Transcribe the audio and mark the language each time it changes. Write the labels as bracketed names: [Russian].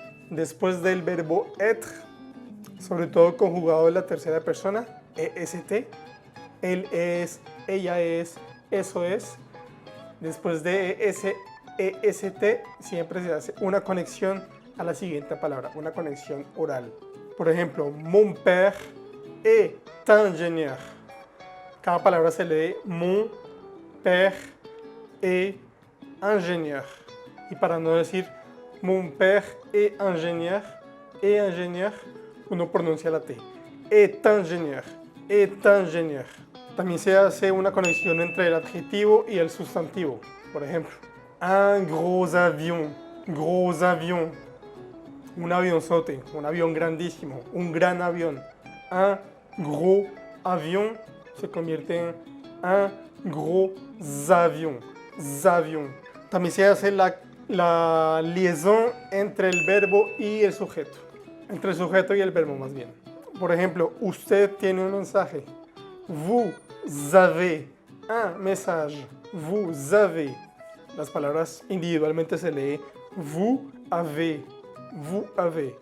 [Spanish] Después del verbo être, sobre todo conjugado en la tercera persona, est, él es, ella es, eso es. Después de ese est siempre se hace una conexión a la siguiente palabra, una conexión oral. Por ejemplo, [French] mon père est ingénieur. [Spanish] Cada palabra se lee [French] mon père est ingénieur. [Spanish] Y para no decir [French] mon père est ingénieur, [Spanish] uno pronuncia la T. [French] Est ingénieur, est ingénieur. [Spanish] También se hace una conexión entre el adjetivo y el sustantivo. Por ejemplo, [French] un gros avion, gros avion. [Spanish] Un avionzote, un avión grandísimo, un gran avión. [French] Un gros avion [Spanish] se convierte en [French] un gros avion, avion. [Spanish] También se hace la liaison entre el verbo y el sujeto. Entre el sujeto y el verbo más bien. Por ejemplo, usted tiene un mensaje. [French] Vous avez un message. Vous avez. [Spanish] Las palabras individualmente se lee [French] vous avez. Vous avez.